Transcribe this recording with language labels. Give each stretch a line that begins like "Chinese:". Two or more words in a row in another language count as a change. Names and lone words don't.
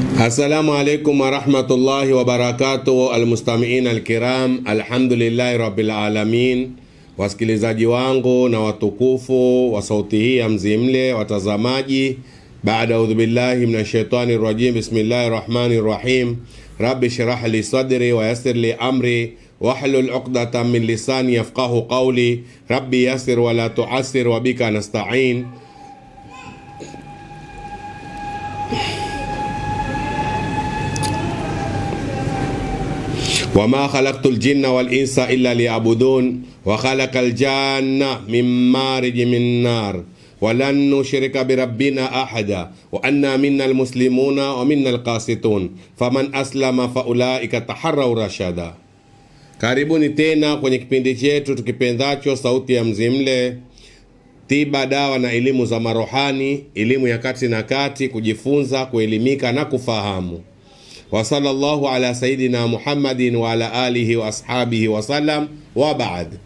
Arabic: السلام عليكم ورحمة الله وبركاته، المستمعين الكرام، الحمد لله رب العالمين.
Swahili: Wasikilizaji wangu na watukufu wa sauti hii ya Mzimle, watazamaji, baada
Arabic: أعوذ بالله من الشيطان الرجيم، بسم الله الرحمن الرحيم. رب اشرح لي صدري ويسر لي أمري واحلل عقدة من لساني يفقهوا قولي. رب يسر ولا تعسر وبك نستعين. وما خلقت الجن والإنس إلا ليعبدون وخلق الجنة من مارج من نار ولن نشرك بربنا أحدا وأنا منا المسلمون ومنا القاسطون فمن أسلم فأولئك تحروا رشدا.
Swahili: Karibuni tena kwenye kipindi chetu tukipendacho sauti ya Mzimle, tiba, dawa na elimu za marohani, elimu ya kati na kati, kujifunza, kuelimika na kufahamu.
Arabic: وصلى الله على سيدنا محمد وعلى آله وأصحابه وسلم وبعد.